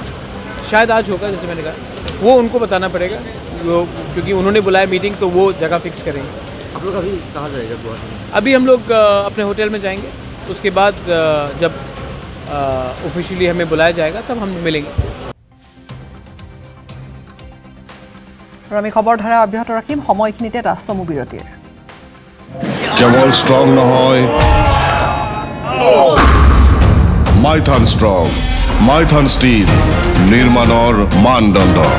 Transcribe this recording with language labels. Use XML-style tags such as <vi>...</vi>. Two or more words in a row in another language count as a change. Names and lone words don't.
<hi>शायद आज होगा जैसे मैंने कहा वो उनको बताना पड़ेगा क्योंकि उन्होंने बुलाया मीटिंग तो वो जगह फिक्स करेंगे आप लोग अभी कहाँ जाएगा गुवाहाटी में अभी हम लोग अपने होटल में जाएंगे उसके बाद जब ऑफिशियली हमें बुलाया जाएगा तब हम मिलेंगे</hi> <as>আৰু আমি খবৰধাৰা অব্যাহত ৰাখিম সময়খিনিতে এটা চমু বিৰতিৰ কেৱল ষ্ট্ৰং নহয় মাইথান ষ্ট্ৰং মাইথান ষ্টীল নিৰ্মাণৰ মানদণ্ড</as>